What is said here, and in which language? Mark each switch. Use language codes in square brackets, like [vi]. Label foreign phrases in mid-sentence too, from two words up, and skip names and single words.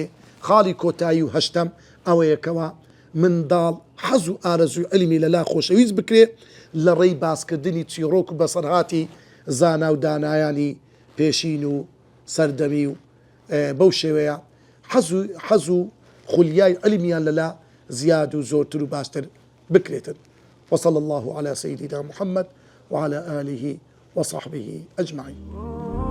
[ckb] خاڵی کۆتایی و هەشتەم ئەوەیەکەوە منداڵ حەز و ئارەزووی علمی لەلا خۆشەویست بکرێ لە ڕێی باسکردنی چیرۆک و بەسەرهاتی زانا و دانایانی پێشین و سەردەمی و بەو شێوەیە حەز و خولیای علمیان لەلا زیاد و زۆرتر و باشتر بکرێتن. [ar] وصلى الله على سيدنا محمد وعلى آله وصحبه أجمعين.